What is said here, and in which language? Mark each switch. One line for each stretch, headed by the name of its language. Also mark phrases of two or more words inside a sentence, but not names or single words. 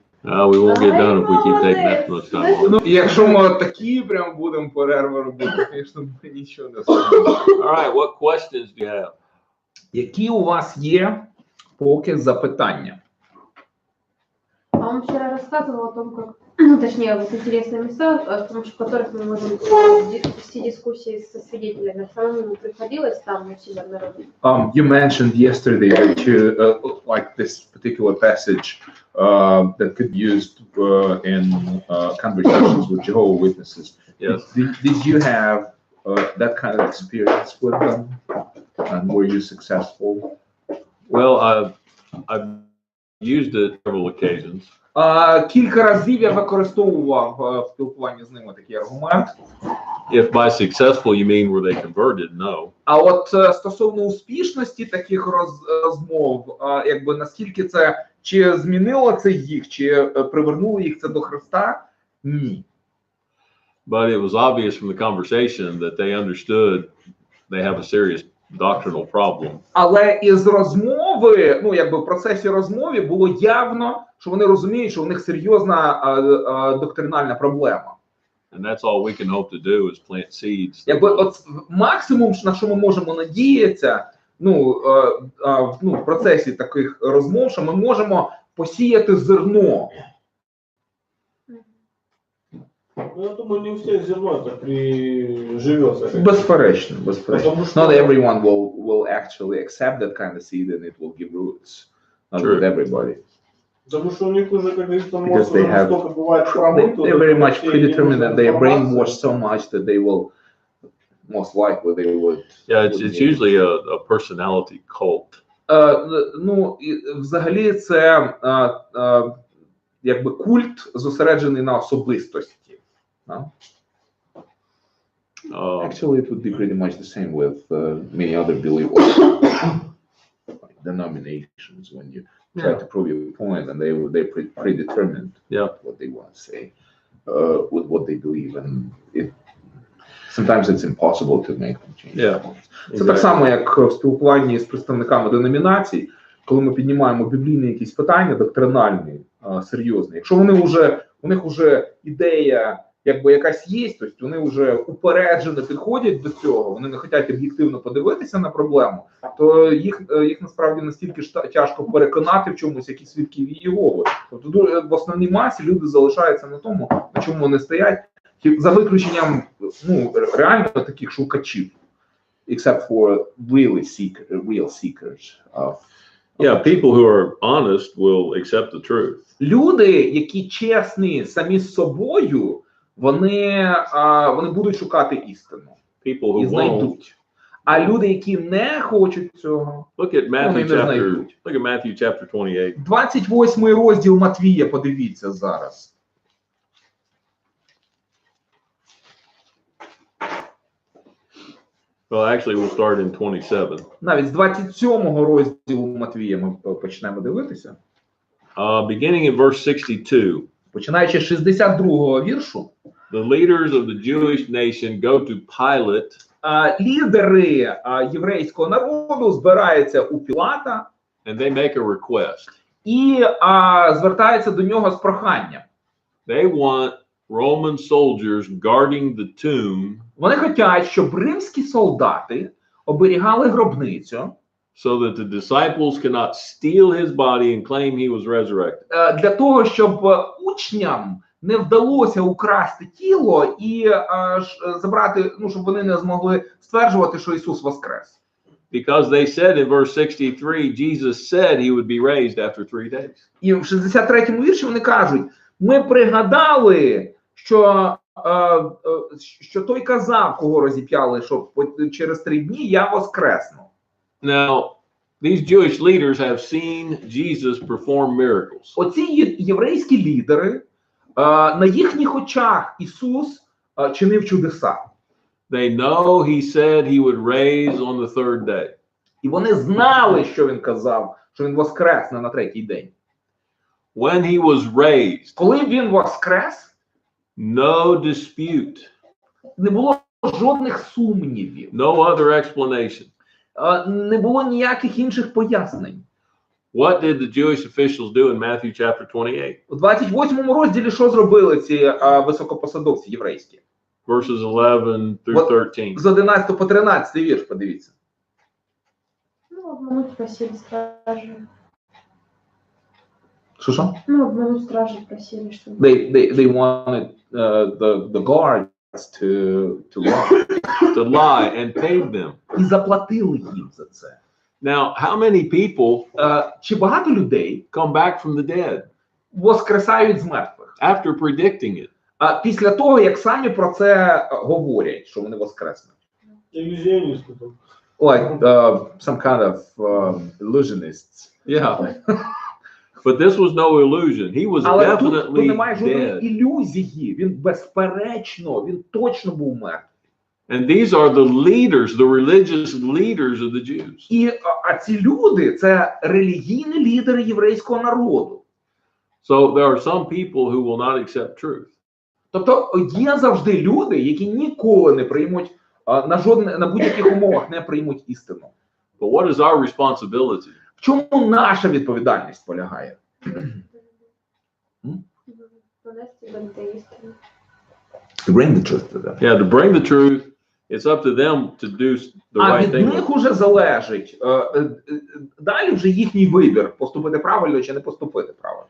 English: We won't get done if we keep taking that much time.
Ukrainian: Ну, якщо ми такі прям будемо перерви робити, звісно, ми нічого не зробимо.
English: All right, what questions do you have?
Ukrainian: Які у вас є поки запитання?
Russian: А он вчера рассказывал о том, как, ну, точнее, вот интересные места, с помощью которых мы можем вести дискуссии со свидетелями. Самому приходилось там у себя на родине?
English: You mentioned yesterday that you, like this particular passage that could be used in conversations with Jehovah's Witnesses. Yes. Did you have that kind of experience with them? And were you successful? Well, I've used it several occasions.
Ukrainian: Кілька разів я використовував в спілкуванні з ними такий аргумент.
English: If by successful you mean were they converted, no.
Ukrainian: А от стосовно успішності таких розмов, якби наскільки це, чи змінило це їх, чи привернуло їх це до Христа? Ні.
English: But it was obvious from the conversation that they understood they have a serious doctrinal problem.
Ukrainian: Але із розмови, ну якби в процесі розмови було явно, що вони розуміють, що у них серйозна доктринальна проблема.
English: And that's all we can hope to do is plant seeds.
Ukrainian: Якби от максимум, на що ми можемо надіятися, в процесі таких розмов, що ми можемо посіяти зерно.
Russian: Ну, я думаю, не у всех зерно так приживется.
Ukrainian: Безперечно, безперечно.
English: Not everyone will actually accept that kind of seed and it will give roots. Not with everybody.
Russian: Потому что у них уже, как говорится,
English: Because they have, they're very much predetermined and they are brainwashed so much that they will, most likely they would. Yeah, it's usually a personality cult.
Ukrainian: Ну, взагалі це якби культ зосереджений на особистості.
English: Actually, it would be pretty much the same with many other believers, like denominations. When you try to prove your point, and they're predetermined what they want to say, with what they believe, and sometimes it's impossible to make them change.
Ukrainian: Це так само, як в спілкуванні з представниками деномінацій, коли ми піднімаємо біблійні якісь питання, доктринальні, серйозні. Якщо у них вже ідея якби якась є, тобто вони вже упереджено підходять до цього, вони не хочуть об'єктивно подивитися на проблему, то їх насправді настільки тяжко переконати в чомусь, які свідки Єгови. Тобто в основній масі люди залишаються на тому, на чому вони стоять, за виключенням реально таких шукачів,
English: except for real seekers of. Yeah, people who are honest will accept the truth.
Ukrainian: Люди, які чесні самі з собою, вони будуть шукати істину.
English: People who won't.
Ukrainian: А люди, які не хочуть цього,
English: Look at Matthew chapter 28.
Ukrainian: 28 розділ Матвія, подивіться зараз.
English: Well, actually, we'll start in 27.
Ukrainian: Навіть з 27-го розділу Матвія ми почнемо дивитися.
English: Beginning in verse 62.
Ukrainian: Починаючи з 62-го віршу.
English: The leaders of the Jewish nation go to Pilate.
Ukrainian: Лідери єврейського народу збираються у Пілата.
English: And they make a request.
Ukrainian: І звертаються до нього з проханням.
English: They want Roman soldiers guarding the tomb.
Ukrainian: Вони хочуть, щоб римські солдати оберігали гробницю.
English: So that the disciples cannot steal his body and claim he was resurrected.
Ukrainian: Для того, щоб учням не вдалося украсти тіло і забрати, щоб вони не змогли стверджувати, що Ісус воскрес.
English: Because they said in verse 63, Jesus said he would be raised after 3 days.
Ukrainian: І в 63-му вірші вони кажуть, ми пригадали, що той казав, кого розіп'яли, що через 3 дні я воскресну.
English: Now, these Jewish leaders have seen Jesus perform miracles.
Ukrainian: Оці єврейські лідери, на їхніх очах Ісус чинив чудеса.
English: They know he said he would raise on the 3rd day.
Ukrainian: І вони знали, що він казав, що він воскресне на 3-й день.
English: When he was raised,
Ukrainian: коли він воскрес,
English: no dispute.
Ukrainian: Не було жодних сумнівів.
English: No other explanation.
Ukrainian: Не було ніяких інших пояснень.
English: What did the Jewish officials do in Matthew chapter 28?
Ukrainian: У 28 розділі що зробили ці високопосадовці єврейські?
English: Verses 11 through 13.
Ukrainian: З 11 по 13 вірш, подивіться.
Russian: Ну, обмануть просили стражи.
Ukrainian: Що?
Russian: Ну, обмануть стражи просили, чтобы...
English: They wanted the guards to lie. To lie and paid them.
Ukrainian: І заплатили їм за це.
English: Now, how many people
Ukrainian: Чи багато людей
English: come back from the dead
Ukrainian: воскресають з мертвих?
English: after predicting it?
Ukrainian: Після того, як самі про це говорять, що вони воскреснуть.
Russian: Иллюзионисты там.
English: Like some kind of illusionists. Yeah. But this was no illusion. He was
Ukrainian: Але тут
English: definitely
Ukrainian: немає жодної
English: dead.
Ukrainian: ілюзії. Він безперечно, він точно був мертвий.
English: And these are the leaders, the religious leaders of the Jews.
Ukrainian: І ці люди – це релігійні лідери єврейського народу.
English: So there are some people who will not accept truth.
Ukrainian: Тобто є завжди люди, які ніколи не приймуть, на будь-яких умовах не приймуть істину.
English: But what is our responsibility?
Ukrainian: В чому наша відповідальність полягає?
English: To bring the truth to them. Yeah, to bring the truth, it's up to them to do the
Ukrainian: А
English: right
Ukrainian: від
English: thing.
Ukrainian: них уже залежить, далі вже їхній вибір, поступити правильно чи не поступити правильно.